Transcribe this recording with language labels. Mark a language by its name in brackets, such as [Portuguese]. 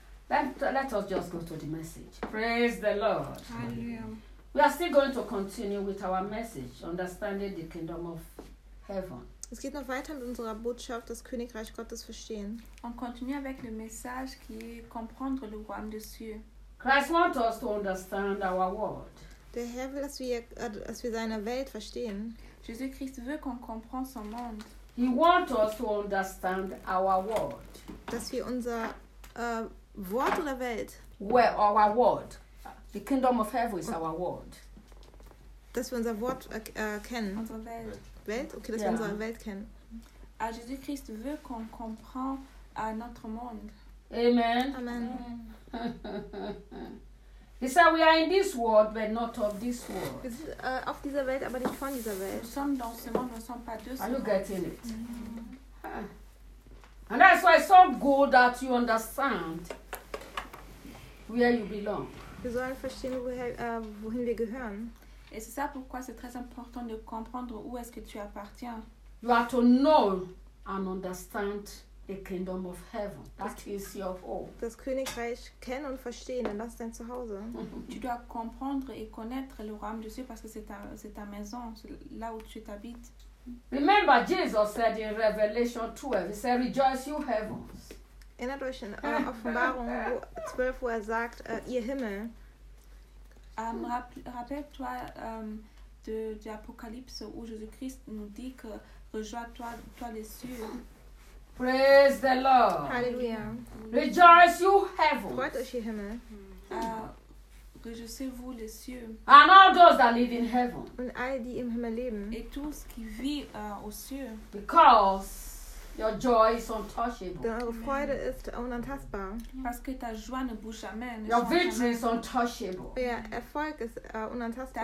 [English] Let us just go to the message. Praise the Lord. Hallelujah. We are still going to continue with our message, understanding the kingdom of heaven. [German] Es geht noch weiter mit unserer Botschaft, das Königreich Gottes verstehen. [French] On continue avec le message qui est comprendre le royaume des cieux. [English] Christ wants us to understand our world. [German] Der Herr will, dass wir seine Welt verstehen. [French] Jésus-Christ veut qu'on comprenne son monde. [English] He wants us to understand our world. [German] Dass wir unser Wort oder Welt. [English] Where our world. The kingdom of heaven is our world. [German] Dass wir unser Wort kennen. Unsere Welt. Welt? Okay, dass [English] yeah. [German] wir unsere Welt kennen. [French] Ah, Jésus-Christ veut qu'on comprend notre monde. [English] Amen. Amen. He said we are in this world, but not of this world. [German] Wir sind auf dieser Welt, aber nicht von dieser Welt. [French] Nous sommes dans ce monde, nous sommes pas de ce monde. [English] Are you getting it? Mm-hmm. And that's why it's so good that you understand where you belong. [German] Wir sollen verstehen, wohin wir gehören. [French] Et c'est ça pourquoi c'est très important de comprendre où est-ce que tu appartiens. [English] You have to know and understand the kingdom of heaven. That is your home. [German] Das Königreich kennen und verstehen, denn das ist dein Zuhause. [French] Tu dois comprendre et connaître le royaume de Dieu parce que c'est ta maison, c'est là où tu t'habites. [English] Remember, Jesus said in Revelation 12, he said, "Rejoice, you heavens." [German] Erinnert euch in Offenbarung 12, wo er sagt, ihr Himmel. [French] Rappelle-toi de l'Apocalypse où Jésus-Christ nous dit que rejoins-toi, toi les cieux. [English] Praise the Lord. Hallelujah. Rejoice, you heavens. [German] Freut-vous, ihr Himmel. [French] Rejoignez-vous les cieux. [English] And all those that live in heaven. [German] Und all die im Himmel leben. [French] Et tous qui vivent aux cieux. [English] Because your joy is untouchable. [German] Denn eure Freude ist unantastbar. [French] Parce que ta joie ne bouge jamais. [English] Your victory is untouchable. [German] Ja, Erfolg ist unantastbar.